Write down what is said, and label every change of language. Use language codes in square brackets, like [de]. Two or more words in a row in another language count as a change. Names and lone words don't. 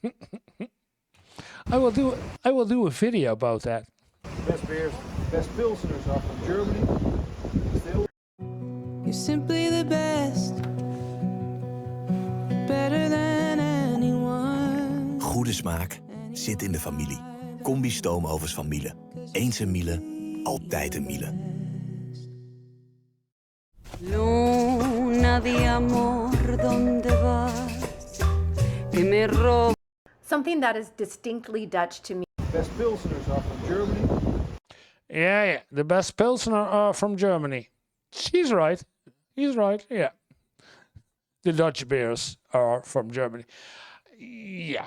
[en] I will do a video about that. Best beers, best pilsners are from Germany. Still. You're simply the best. Better than anyone. [nl] Goede smaak zit in de familie. Combi stoomovens van Miele. Eens een Miele, altijd een Miele. [es] Luna de amor, ¿dónde vas? Que me roba. [en] Something that is distinctly Dutch to me. Best pilsners are from Germany. Yeah. The best Pilsner are from Germany. She's right. He's right. Yeah. The Dutch beers are from Germany. Yeah.